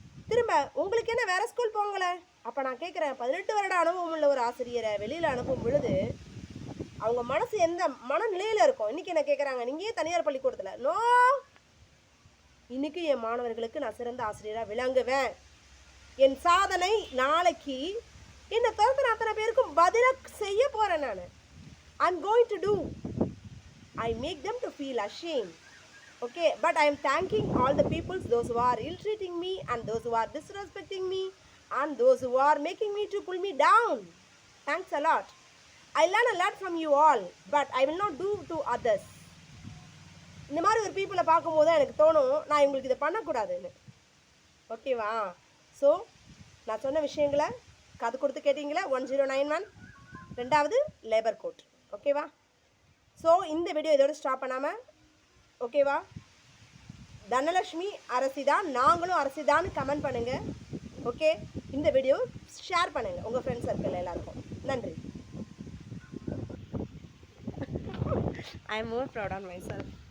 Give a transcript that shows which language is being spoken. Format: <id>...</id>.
<ta>திரும்ப உங்களுக்கு என்ன வேறு ஸ்கூல் போங்களே. அப்போ நான் கேட்குறேன், 18 வருட அனுபவம் உள்ள ஒரு ஆசிரியரை வெளியில் அனுப்பும் பொழுது அவங்க மனசு எந்த மனநிலையில் இருக்கும்? இன்றைக்கி என்ன கேட்குறாங்க, நீங்கள் ஏன் தனியார் பள்ளிக்கூடத்தில்? நோ, இன்றைக்கி என் மாணவர்களுக்கு நான் சிறந்த ஆசிரியராக விளங்குவேன். என் சாதனை நாளைக்கு என்னை திறந்த அத்தனை பேருக்கும் பதிலாக செய்ய போகிறேன்.</ta> <en>நான் I'm going to do. I make them to feel ashamed. Okay, but I am thanking all the peoples, those who are ill-treating me and those who are disrespecting me and those who are making me to pull me down. Thanks a lot. I learn a lot from you all, but I will not do to others.</en> <ta>இந்த மாதிரி ஒரு பீப்புளை பார்க்கும்போது தான் எனக்கு தோணும், நான் இவங்களுக்கு இதை பண்ணக்கூடாதுன்னு. ஓகேவா? ஸோ நான் சொன்ன விஷயங்களை காது கொடுத்து கேட்டிங்களா? 1091 ரெண்டாவது லேபர் கோட். ஓகேவா? ஸோ இந்த வீடியோ இதோட ஸ்டாப் பண்ணாமல், ஓகேவா, தனலட்சுமி அரசிதான், நாங்களும் அரசிதான்னு கமெண்ட் பண்ணுங்கள். ஓகே, இந்த வீடியோ ஷேர் பண்ணுங்கள் உங்கள் ஃப்ரெண்ட்ஸ் சர்க்கிள் எல்லாருக்கும். நன்றி.</ta> <en>I am more proud on myself.</en>